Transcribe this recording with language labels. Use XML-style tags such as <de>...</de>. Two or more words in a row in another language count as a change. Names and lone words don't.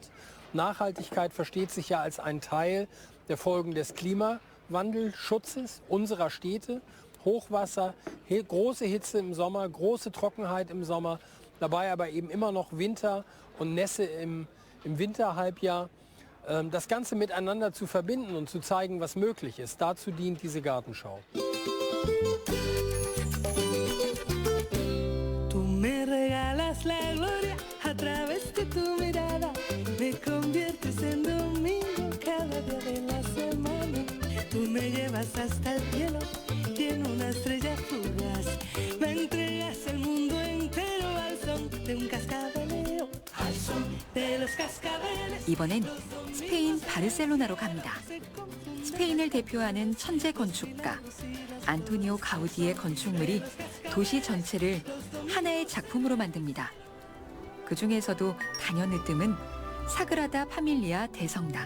<de>Nachhaltigkeit versteht sich ja als ein Teil der Folgen des Klimawandelschutzes unserer Städte. Hochwasser, große Hitze im Sommer, große Trockenheit im Sommer, dabei aber eben immer noch Winter und Nässe im Winterhalbjahr. Das Ganze miteinander zu verbinden und zu zeigen, was möglich ist. Dazu dient diese Gartenschau.</de> <es>Tú me regalas la gloria a través de tu mirada, me conviertes en domingo cada día de la semana. Tú me llevas hasta el cielo y en una estrella fugaz me entregas el mundo entero al son de un cascabeleo, al son de los cascabeles.</es> <ko>이번엔 스페인 바르셀로나로 갑니다. 스페인을 대표하는 천재 건축가 안토니오 가우디의 건축물이 도시 전체를 하나의 작품으로 만듭니다. 그 중에서도 단연으뜸은 사그라다 파밀리아 대성당.</ko>